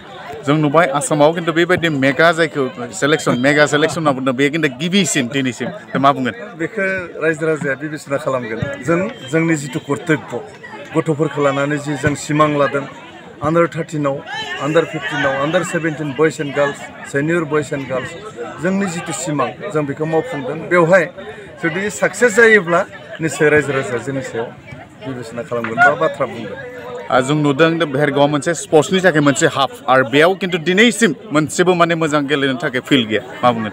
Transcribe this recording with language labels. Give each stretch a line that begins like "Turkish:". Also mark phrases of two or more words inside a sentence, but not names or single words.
Bodo: जों नुबाय आसामाव खिन्थु बेबायदि मेगा जायखौ मेगा सेलेक्शन होनना बुंदों बे खिन्थु गिबिसिन दिनैसिम मा बुंगोन? बेखौ रायजो राजाया बिबेचना खालामगोन। जोंनि जितु कर्तब्य गथ'फोरखौ लानानै जि जों सिमां लादों अंडर 13आव, अंडर 15आव,
English: under 17 boys and girls, senior boys and girls
Bodo: जोंनि जितु सिमां जों बेखौ मावफुंदों। बेवहाय जुदि साक्सेस जायोब्ला निश्चय रायजो राजाया जोंनि सायाव बिबेचना खालामगोन बा बाथ्रा बुंगोन। जों नुदों भेरगाव मोनसे स्पर्ट्सनि थाखाय मोनसे हाब आरो बेयाव खिन्थु दिनैसिम मोनसेबो माने मोजां गेलेनो थाखाय फिल्ड गैया, मा बुंगोन?